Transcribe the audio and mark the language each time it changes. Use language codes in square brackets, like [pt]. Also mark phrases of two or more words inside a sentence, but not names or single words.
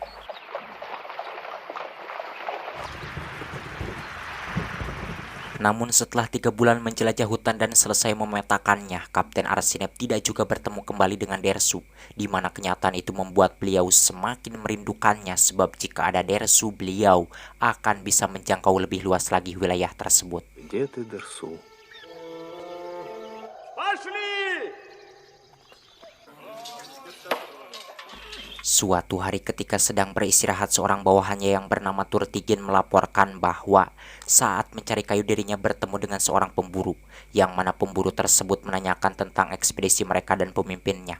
[id] Namun setelah 3 bulan menjelajah hutan dan selesai memetakannya, Kapten Arsinep tidak juga bertemu kembali dengan Dersu, di mana kenyataan itu membuat beliau semakin merindukannya sebab jika ada Dersu, beliau akan bisa menjangkau lebih luas lagi wilayah tersebut. [ru] Где ты, Дерсу? [id] Suatu hari ketika sedang beristirahat, seorang bawahannya yang bernama Turtigin melaporkan bahwa saat mencari kayu dirinya bertemu dengan seorang pemburu, yang mana pemburu tersebut menanyakan tentang ekspedisi mereka dan pemimpinnya.